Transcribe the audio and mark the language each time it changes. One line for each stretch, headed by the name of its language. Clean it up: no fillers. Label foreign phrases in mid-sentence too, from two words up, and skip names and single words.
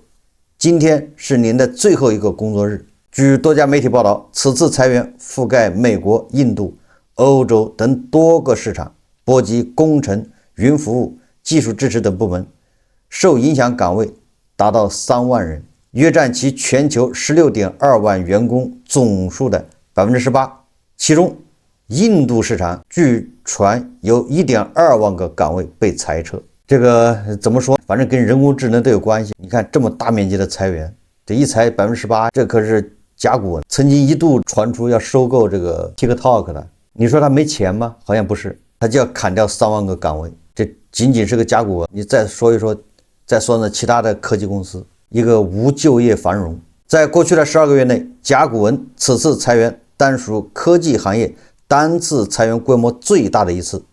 Chinese: 今天是您的最後一個工作日。據多家媒體報道，此次裁員覆蓋美國、印度、歐洲等多個市場，波及工程、雲服務、技術支持等部門，受影響崗位達到3萬人，約佔其全球16.2萬員工總數的18%。其中，印度市場據傳有1.2萬個崗位被裁撤。這個怎麼說？反正跟人工智能都有關係。你看這麼大面積的裁員， 這一裁18%，這可是甲骨文，曾经一度传出要收购这个 TikTok 的。你说他没钱吗？好像不是，他就要砍掉3万个岗位，这仅仅是个甲骨文。你再说一说，再说呢其他的科技公司，一个无就业繁荣。在过去的12个月内，甲骨文此次裁员单属科技行业单次裁员规模最大的一次。